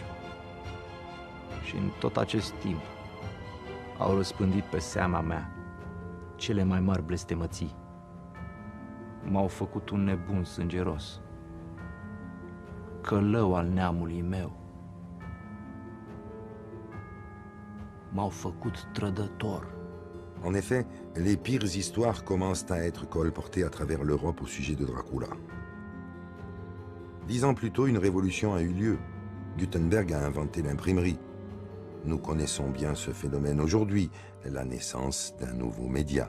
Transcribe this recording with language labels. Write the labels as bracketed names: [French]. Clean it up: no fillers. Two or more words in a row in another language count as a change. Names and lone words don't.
[Romanian] Și în tot acest timp au răspândit pe seama mea cele mai mari blestemății. M-au făcut un nebun sângeros, călău al neamului meu. M-au făcut trădător. [French] En effet, les pires histoires commencent à être colportées à travers l'Europe au sujet de Dracula. 10 ans plus tôt, une révolution a eu lieu. Gutenberg a inventé l'imprimerie. Nous connaissons bien ce phénomène aujourd'hui, la naissance d'un nouveau média.